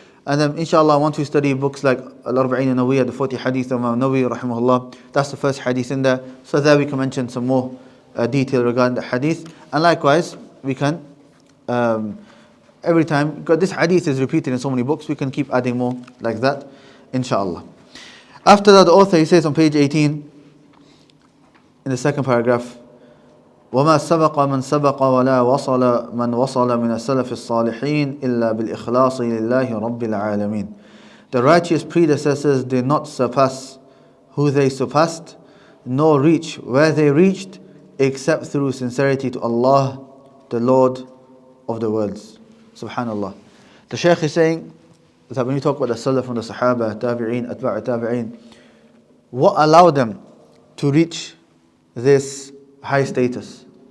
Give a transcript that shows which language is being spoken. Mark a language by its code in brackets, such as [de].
[en] And then inshallah, once we study books like Al-Arba'in an-Nawawiyya, the 40 hadith of Imam Nawawi rahimahullah, that's the first hadith in there. So there we can mention some more detail regarding the hadith. And likewise, we can every time, because this hadith is repeated in so many books, we can keep adding more like that, inshallah. After that, the author, he says on page 18, in the second paragraph, [ar] وَمَا سَبَقَ مَنْ سَبَقَ وَلَا وَصَلَ مَنْ وَصَلَ مِنَ السَّلَفِ الصَّالِحِينَ إِلَّا بِالْإِخْلَاصِ لِلَّهِ رَبِّ الْعَالَمِينَ. [en] The righteous predecessors did not surpass who they surpassed, nor reach where they reached, except through sincerity to Allah, the Lord of the worlds. Subhanallah. The Shaykh is saying that when you talk about the Salaf from the Sahaba, Tabi'een, Atba' Tabi'een, what allowed them to reach this high status?